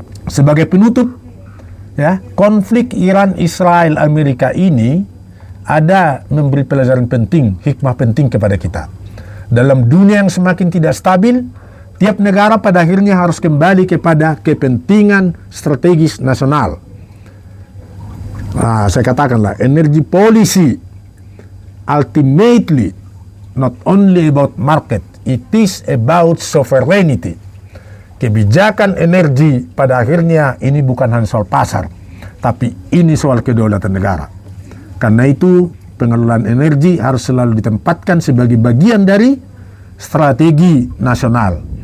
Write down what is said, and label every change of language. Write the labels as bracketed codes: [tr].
[id] Sebagai penutup, ya, konflik Iran-Israel-Amerika ini ada memberi pelajaran penting, hikmah penting kepada kita. Dalam dunia yang semakin tidak stabil, tiap negara pada akhirnya harus kembali kepada kepentingan strategis nasional. Nah, saya katakanlah, [en] energy policy ultimately not only about market, it is about sovereignty. [id] Kebijakan energi pada akhirnya ini bukan hanya soal pasar, tapi ini soal kedaulatan negara. Karena itu, pengelolaan energi harus selalu ditempatkan sebagai bagian dari strategi nasional.